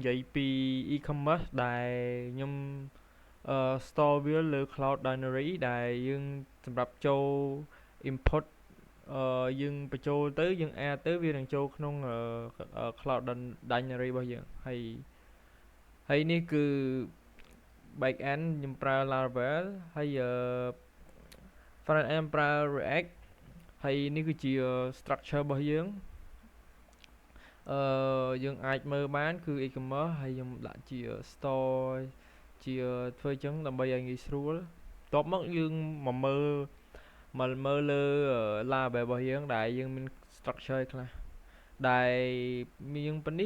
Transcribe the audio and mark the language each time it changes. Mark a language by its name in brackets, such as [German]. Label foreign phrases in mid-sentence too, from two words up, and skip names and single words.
[Khmer] យាយពី e-commerce ដែលខ្ញុំstore វាលើ Cloud Dictionary ដែលយើងសម្រាប់ចូល input យើងបញ្ចូលទៅយើង add ទៅវានឹងចូលក្នុង Cloud Dictionary របស់យើងហើយនេះគឺ [English] back end [Khmer] ខ្ញុំប្រើ Laravel ហើយ [English] front end [Khmer] ប្រើ React ហើយនេះគឺជា structure របស់យើង យើងអាចមើលបានគឺ e-commerce ហើយខ្ញុំដាក់ជា store ជាធ្វើចឹងដើម្បីឲ្យងាយស្រួលបន្ទាប់មកយើងមកមើលលើ Laravel របស់យើងដែលយើងមាន structure ខ្លះដែលមានប៉ុណ្នេះ